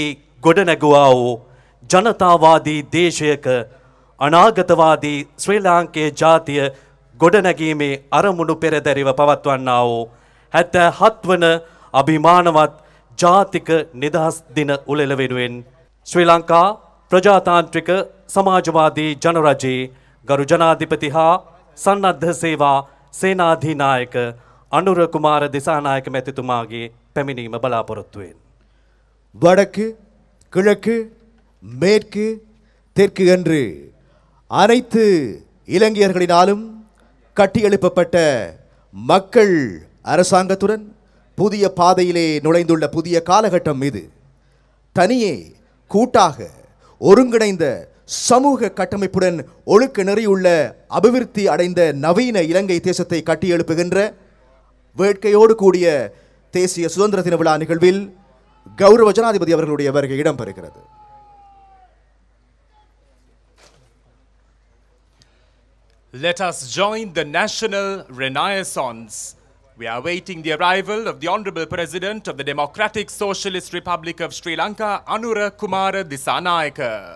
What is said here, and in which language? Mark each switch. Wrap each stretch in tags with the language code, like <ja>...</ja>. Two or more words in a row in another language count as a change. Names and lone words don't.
<si>ගොඩනැගුවා වූ ජනතාවාදී දේශයක අනාගතවාදී ශ්‍රී ලාංකේය ජාතිය ගොඩනැගීමේ අරමුණු පෙරදැරිව පවත්වන්නා වූ 77 වන අභිමානවත් ජාතික නිදහස් දින උළෙල වෙනුවෙන් ශ්‍රී ලංකා ප්‍රජාතාන්ත්‍රික සමාජවාදී ජනරජයේ ගරු ජනාධිපති හා සන්නද්ධ සේවා සේනාධිනායක අනුර කුමාර දිසානායක මැතිතුමාගේ පැමිණීම බලාපොරොත්තු වෙන</si> <ta>வடக்கு கிழக்கு மேற்கு தெற்கு என்று அனைத்து இலங்கையர்களினாலும் கட்டியெழுப்பப்பட்ட மக்கள் அரசாங்கத்துடன் புதிய பாதையிலே நுழைந்துள்ள புதிய காலகட்டம் இது. தனியே கூட்டாக ஒருங்கிணைந்த சமூக கட்டமைப்புடன் ஒழுக்க நெறியுள்ள அபிவிருத்தி அடைந்த நவீன இலங்கை தேசத்தை கட்டியெழுப்புகின்ற வேட்கையோடு கூடிய தேசிய சுதந்திர தின விழா நிகழ்வில் கௌரவ ஜனாதிபதி அவர்களுடைய வருகை இடம்பெறுகிறது.</ta> <en>Let us join the national renaissance. We are awaiting the arrival of the Honourable President of the Democratic Socialist Republic of Sri Lanka, Anura Kumara Disanayaka.</en>